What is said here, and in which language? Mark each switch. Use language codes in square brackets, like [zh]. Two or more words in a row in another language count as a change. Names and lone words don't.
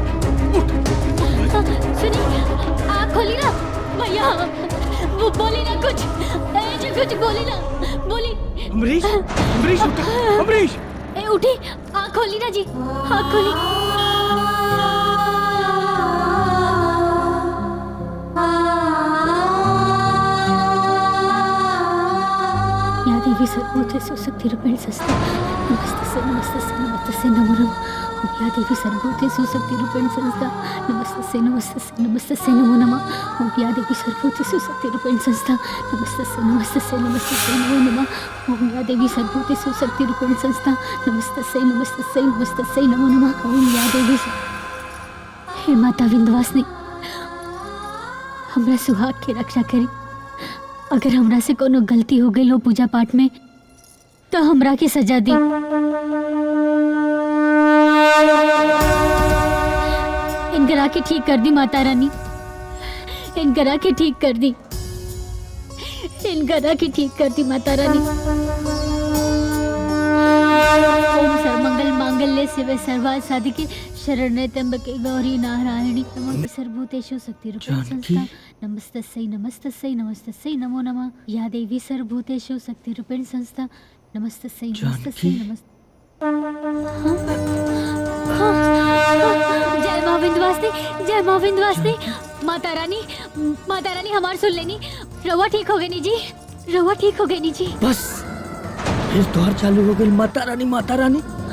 [bho] सुनिए, आँख खोली ना भैया, वो बोली ना कुछ, कुछ बोली ना, बोली। अमरीश, अमरीश, अमरीश, उठी, आँख खोली ना जी, आँख खोली। [sa] या देवी सर्वभूतेषु शक्तिरूपेण संस्थिता नमस्तस्यै नमो नमः। ओम या देवी सर्वभूतेषु शक्तिरूपेण संस्थिता नमस्तस्यै नमो नमः। ओम या देवी सर्वभूतेषु शक्तिरूपेण संस्थिता नमस्तस्यै नमो नमः। ओम या देवी सर्वभूतेषु शक्तिरूपेण संस्थिता नमस्तस्यै नमो नमः। ओम या देवी। [bho] हे माता विंध्यवासिनी, हमरा सुहाग की रक्षा करी। अगर हमरा से कोनो गलती हो गई हो पूजा पाठ में तो हमरा की सजा दी। इनकरा के ठीक कर दी माता रानी, इनकरा के ठीक कर दी, इनकरा के ठीक कर दी माता रानी। [sa] ओम सर्वमंगल मांगल्ये शिवे सर्वार्थ साधिके शरण्ये त्र्यंबके गौरी नारायणी नमोस्तुते सर्वभूतेषु शक्तिरूपेण संस्थिता नमस्तस्यै नमो नमः। या देवी सर्वभूतेषु शक्तिरूपेण संस्थिता नमस्तस्यै नमस्तस्यै। [bho] जय मां विंध्यवासिनी, जय मां विंध्यवासिनी। माता रानी हमार सुन लेनी, रवा ठीक हो गई नी जी, रवा ठीक हो गई नी जी। बस फिर द्वार चालू हो गई। माता रानी, माता रानी।